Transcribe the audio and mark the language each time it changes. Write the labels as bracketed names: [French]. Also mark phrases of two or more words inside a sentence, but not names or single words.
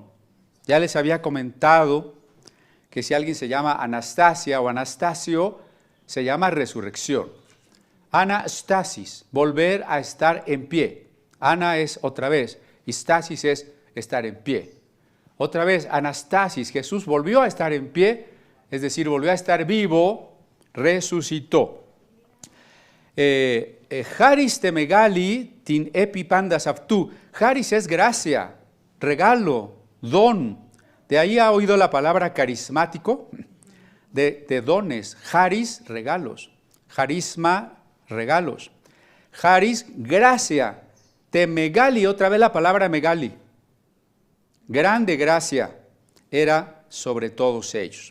[Spanish] Ya les había comentado que si alguien se llama Anastasia o Anastasio, se llama resurrección. Anastasis, volver a estar en pie. Ana es otra vez, y stasis es estar en pie. Otra vez, Anastasis, Jesús volvió a estar en pie, es decir, volvió a estar vivo, resucitó. [Greek] χάρις τε μεγάλη ην επί πάντας αυτούς. [Spanish] Haris es gracia, regalo, don. De ahí ha oído la palabra carismático, de dones. Haris, regalos. Harisma, regalos. Haris, gracia. [Greek] τε μεγάλη, [Spanish] otra vez la palabra megali. Grande gracia era sobre todos ellos.